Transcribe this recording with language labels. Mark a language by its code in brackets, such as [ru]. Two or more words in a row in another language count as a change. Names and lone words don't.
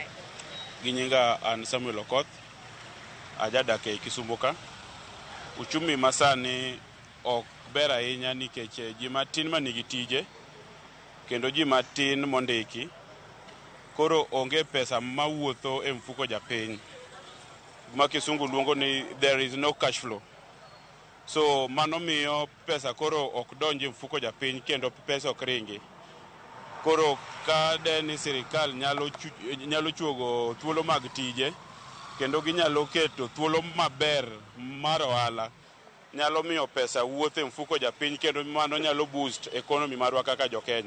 [luo] Gi nyinga an Samuel Okoth, ajadak e Kisumu ka. Uchumi masani ok ber ahinya nikech ji matin manigi tije kendo ji matin mondiki, koro onge pesa mawuotho e mfuko japiny. Ma kisungu luongo ni [en] there is no cash flow. [luo] So mano miyo pesa koro ok donji e mfuko japiny kendo pesa ok ringi. Koro ka deni sirikal nyalo chuogo thuolo mag tije kendo ginyalo keto thuolo maber mar ohala, nyalo miyo pesa wuotho e mfuko japiny kendo mano nyalo [en] boost economy [luo] marwa kaka jo Kenya.